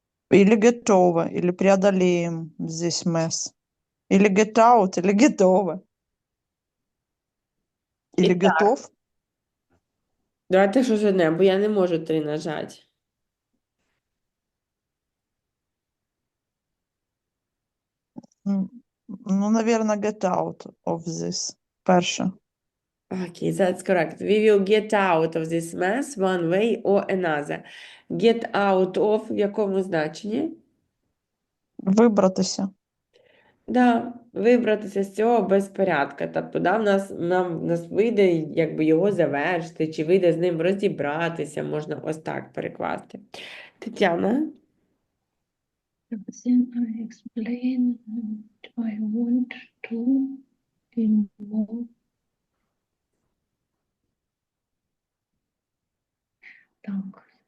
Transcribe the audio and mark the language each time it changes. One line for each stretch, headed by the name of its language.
Russian: Или
English: get over,
Russian: или преодолеем
English: this mess.
Russian: Или
English: get out,
Russian: или
English: get over.
Russian: Или
Ukrainian: І так.
Russian: готов.
Ukrainian: Давайте щось одне, бо я не можу 3 нажати.
Russian: Ну, наверное,
English: get out of this.
Ukrainian: Перше.
English: Okay, that's correct. We will get out of this mess one way or another.
Ukrainian: Get out of в якому значенні? Вибратися. Да, вибратися з цього безпорядка. Тобто, да, в нас вийде якби його завершити, чи вийде з ним розібратися, можна ось так перекласти. Тетяна?
English: Then I explain what I want to involve.
Ukrainian: Так.